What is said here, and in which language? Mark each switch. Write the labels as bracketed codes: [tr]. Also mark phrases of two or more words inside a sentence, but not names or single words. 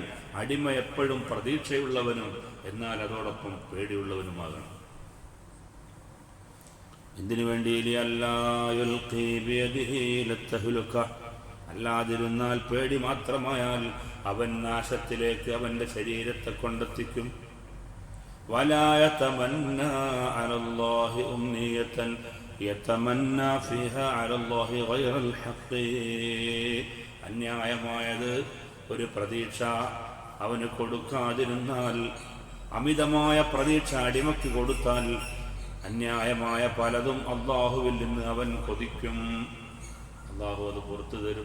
[ml] അടിമ എപ്പോഴും പ്രതീക്ഷയുള്ളവനും എന്നാൽ അതോടൊപ്പം പേടിയുള്ളവനുമാകണം. എന്തിനു വേണ്ടി? അല്ലാതിരുന്നാൽ പേടി മാത്രമായാൽ അവൻ നാശത്തിലേക്ക് അവന്റെ ശരീരത്തെ കൊണ്ടെത്തിക്കും. [ar] ولا يتمنى على الله أمنية يتمنى فيها على الله غير الحق. [ml] അന്യായമായത് ഒരു പ്രതീക്ഷ അവന് കൊടുക്കാതിരുന്നാൽ, അമിതമായ പ്രതീക്ഷ അടിമയ്ക്ക് കൊടുത്താൽ അന്യായമായ പലതും അള്ളാഹുവിൽ നിന്ന് അവൻ കൊതിക്കും. അള്ളാഹു അത് പുറത്തു തരും.